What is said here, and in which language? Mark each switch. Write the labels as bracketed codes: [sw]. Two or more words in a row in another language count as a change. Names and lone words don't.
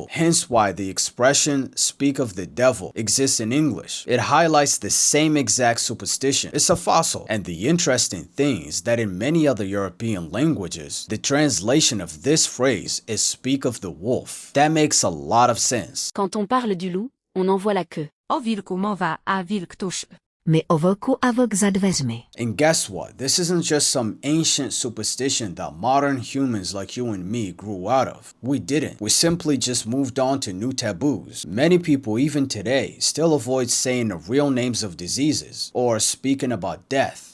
[en] Hence why the expression "speak of the devil" exists in English. It highlights the same exact superstition. It's a fossil. And the interesting thing is that in many other European languages, the translation of this phrase is "speak of the wolf." That makes a lot of sense. [fr] Quand on parle du loup, on envoie la queue. [pl] O wilku mowa, a wilk tuż. My o woku a wok zadweźmie. [en] And guess what? This isn't just some ancient superstition that modern humans like you and me grew out of. We didn't. We simply just moved on to new taboos. Many people, even today, still avoid saying the real names of diseases or speaking about death.